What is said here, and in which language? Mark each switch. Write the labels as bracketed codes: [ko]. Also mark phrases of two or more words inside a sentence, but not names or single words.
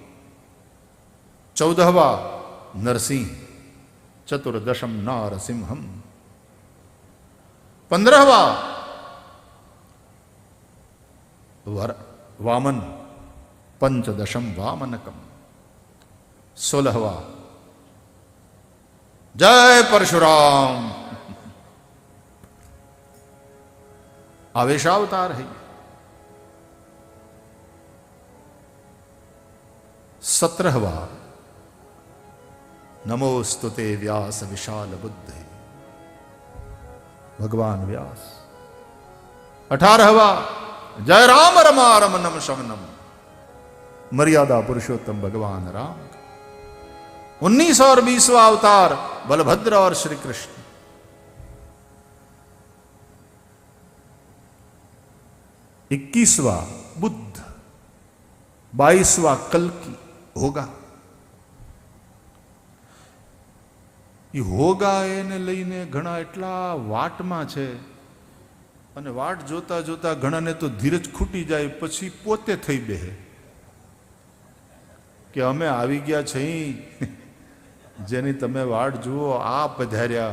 [gu] 14વા નરસિંહ, 14દશમ નારસિંહમ, 15વા વામન, 15દશમ વામનકમ, 16વા જય પરશુરામ [hi] आवेशावतार है. 17वा [sa] नमोस्तुते व्यास विशाल बुद्धे, [hi] भगवान व्यास. 18वा जय [sa] राम रमा रमनम शमनम, [hi] मर्यादा पुरुषोत्तम भगवान राम. 19 और 20वां अवतार बलभद्र और श्री कृष्ण. 21वां बुद्ध, 22वां कल्कि होगा. ये होगा [gu] એને લઈને ઘણા એટલા વાટમાં છે અને વાટ જોતા જોતા ઘણાને તો ધીરજ ખૂટી જાય, પછી પોતે થઈ બેહે કે અમે આવી ગયા છીએ, જેની તમે વાટ જુઓ, આ પધાર્યા.